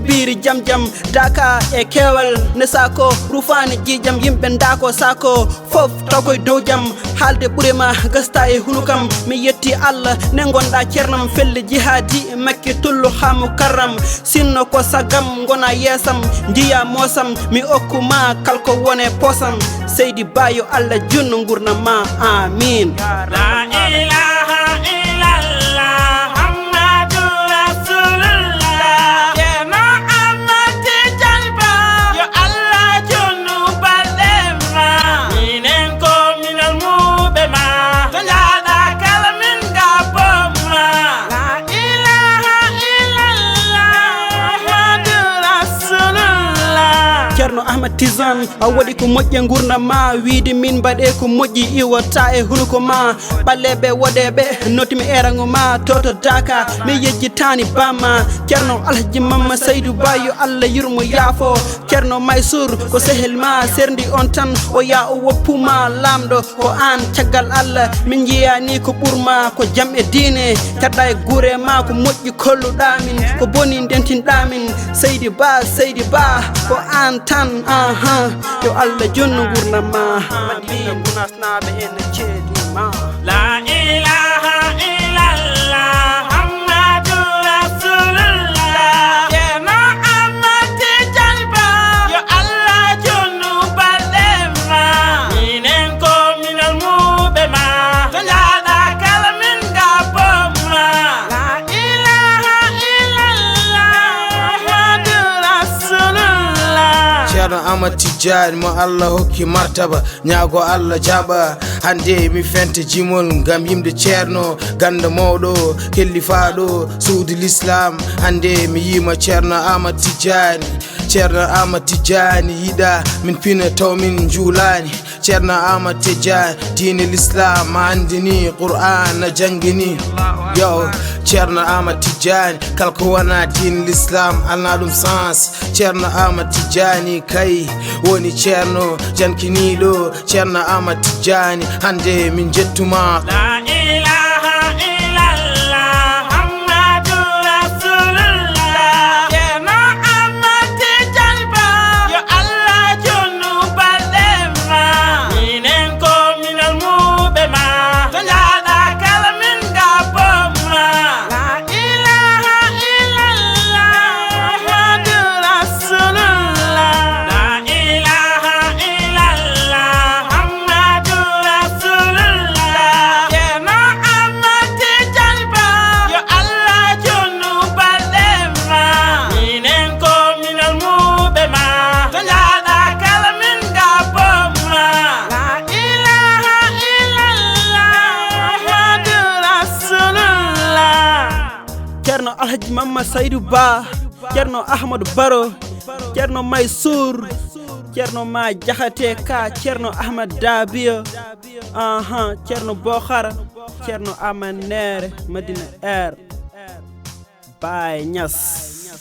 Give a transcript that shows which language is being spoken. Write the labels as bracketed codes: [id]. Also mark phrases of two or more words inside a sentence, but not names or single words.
[ff] biiri jam jam daka e kewal ne sako rufani jijam yimɓe dako sako fof taw koye dow jam haalde ɓuurima gasta e hunukam mi yetti Allah ne gonɗa ceernam felle jihadi makki tullu ha mukarram sinno ko sagam gona yeesam jiya mosam mi okkuma kalko wone posam Seydi Ba yo Allah junno gurnam ma amin [ar] لا إله إلا الله محمد رسول الله [ff] Ceerno Ahmad Tijani Ba yo Allah junno balema minen ko minal muɓe ma to jaɗa kala min gaboma [ar] لا إله إلا الله محمد رسول الله [ff] Ceerno Ahmad Tijani a waɗi ko moƴƴe gurdam ma wiide min mbaɗe ko moƴƴi iwata e hunuko ma ɓalleɓe woɗeɓe notimi erago ma toto daka mi yejjitani bamma Ceerno Alhaji Mamma Seydou Ba yo Allah yurmo yaafo Ceerno Maysour ko sehel ma serdi on tan o ya o woppuma lamɗo ko an caggal Allah min jiyani ko ɓurma ko jaam e diine cadɗa e guure ma ko moƴƴi kolluɗamin ko boni dentinɗamin Seydi Ba ko an tan yo Allah jonno gurnam ma Madina Gounass naɓe ene ceedima [ar] لا إله إلا الله محمد رسول الله [ff] Ceerno Ahmad Tijani Ba yo Allah jonno balɗema minen ko minal muɓe ma to jaɗa kala min gaboma [ar] لا إله إلا الله محمد رسول الله [ff] Ceerno Ahmad Tijani mo Allah hokki martaba ñaago Allah jaɓa hande mi fente jimol ngam yimde ceerno ganda mawɗo kellifaɗo suudu l'islam hande mi yima Ceerno Ahmad Tijani Ceerno Ahmad Tijani yiɗa min pina taw min juulani Ceerno Ahmad Tijani diine l'islam andini Qur'an a jangini yo Ceerno Ahmad Tijani kalko wona diine l'islam alna ɗum sens Ceerno Ahmad Tijani kay woni ceerno jankiniɗo Ceerno Ahmad Tijani hande min jettuma [ar] لا إله إلا الله محمد رسول الله [ff] Ceerno Ahmad Tijani Ba yo Allah jonno balɗema minen ko minal muɓe ma to jaɗa kala min gaboma [ar] لا إله إلا الله محمد رسول الله لا إله إلا الله محمد [ff] Rasulullah Ceerno Ahmad Tijani Ba yo Allah jonno balɗema minen ko minal muɓe ma to jaɗa kala min gaboma [ar] لا إله إلا الله محمد [ff] Rasulullah Ceerno Alhaji Mamma Seydou Ba Ceerno Ahmadou Baro Ceerno Maysour Ceerno Ma Jaxate Ka Ceerno Ahmad Dabiya Ceerno Bokhara Ceerno Aman Nere Madina Air Baye Niass